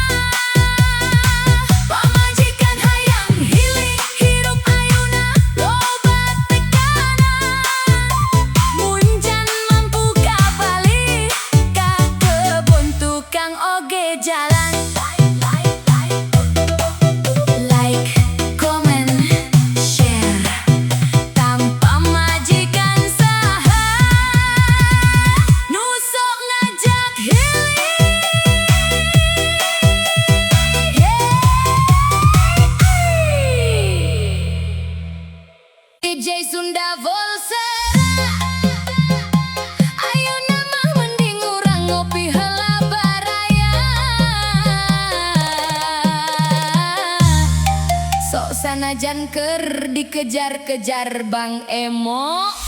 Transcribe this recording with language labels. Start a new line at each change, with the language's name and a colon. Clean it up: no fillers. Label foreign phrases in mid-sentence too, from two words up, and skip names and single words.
Sundanese: Pamajikan hayang healing, hirup ayeuna loba tekanan. Munjan mampu kabalik ka kebon tukang oge jalan.
English: Like, comment, share.
Sundanese: Tanpa majikan saha nu sok ngajak healing. DJ Sunda Volsera, ayeuna mah mending urang ngopi heula baraya. Sok sanajan keur dikejar-kejar Bang Emo.